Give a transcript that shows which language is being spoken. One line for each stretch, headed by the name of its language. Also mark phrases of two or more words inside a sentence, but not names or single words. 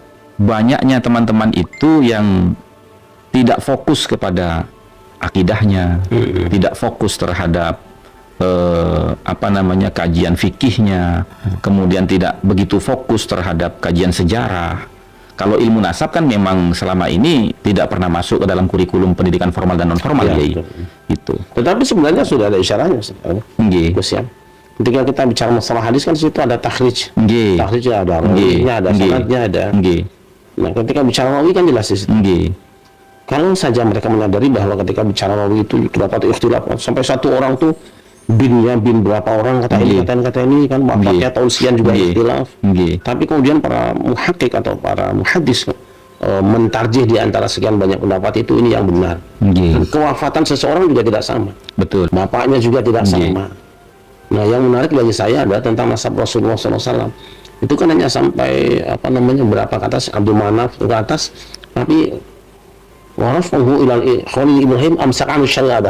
Indonesian: Banyaknya teman-teman itu yang tidak fokus kepada akidahnya, tidak fokus terhadap kajian fikihnya, kemudian tidak begitu fokus terhadap kajian sejarah. Kalau ilmu nasab kan memang selama ini tidak pernah masuk ke dalam kurikulum pendidikan formal dan non formal Ya, Kiai. betul. Itu. Tetapi sebenarnya sudah ada isyaratnya sebenarnya. Nggih. Gus ya. Ketika kita bicara masalah hadis kan di situ ada takhrij. Nggih. Takhrijnya ada, Nggih. rawinya ada, Nggih. sanadnya ada. Nggih. Nah, ketika bicara rawi kan jelas di situ. Nggih. Kalau saja mereka menyadari bahwa ketika bicara rawi itu terdapat ikhtilaf, sampai satu orang tuh bin berapa orang kata ini, Nggih. kata ini kan wafatnya tahun sekian juga Nggih. ikhtilaf. Nggih. Tapi kemudian para muhakkik atau para muhaddis mentarjih di antara sekian banyak pendapat itu ini yang benar. Nggih. Dan kewafatan seseorang juga tidak sama. Betul. Bapaknya juga tidak Nggih. sama. Nah, yang menarik bagi saya adalah tentang nasab Rasulullah SAW. Itu kan hanya sampai berapa ke atas, Abdul Manaf ke atas, tapi
Arabic: ورفعه إلى الخليل إبراهيم أمسكن شرابه.